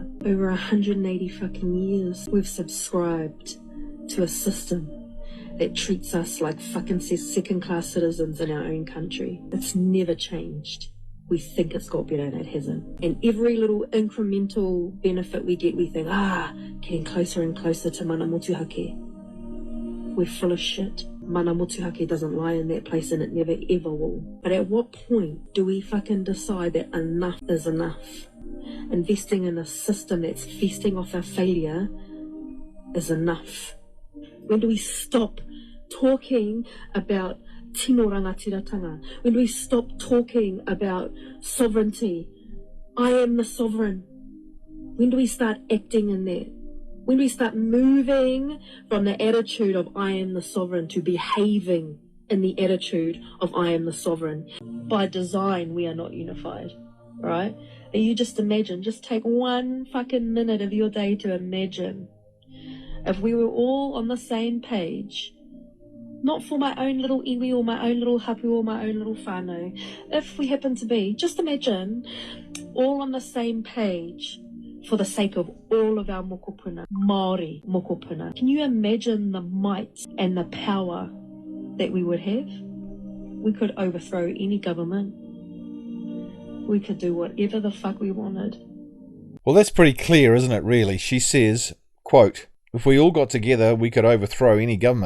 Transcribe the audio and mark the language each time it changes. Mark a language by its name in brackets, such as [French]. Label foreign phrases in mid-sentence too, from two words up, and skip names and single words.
[English] Over 180 fucking years, we've subscribed to a system that treats us like fucking second-class citizens in our own country. It's never changed. We think it's got better and it hasn't. And every little incremental benefit we get, we think, getting closer and closer to [Māori] mana motuhake. [English] We're full of shit. [Māori] Mana motuhake [English] doesn't lie in that place and it never ever will. But at what point do we fucking decide that enough is enough? Investing in a system that's feasting off our failure is enough. When do we stop talking about [Māori] tino rangatiratanga? [English] When do we stop talking about sovereignty? I am the sovereign. When do we start acting in that? When do we start moving from the attitude of I am the sovereign to behaving in the attitude of I am the sovereign? By design, we are not unified, right? And you just imagine, just take one fucking minute of your day to imagine if we were all on the same page. Not for my own little iwi or my own little hapu or my own little whānau. If we happen to be, just imagine, all on the same page for the sake of all of our mokopuna, [Māori] Maori mokopuna. [English] Can you imagine the might and the power that we would have? We could overthrow any government. We could do whatever the fuck we wanted. Well, that's pretty clear, isn't it, really? She says, quote, "If we all got together, we could overthrow any government.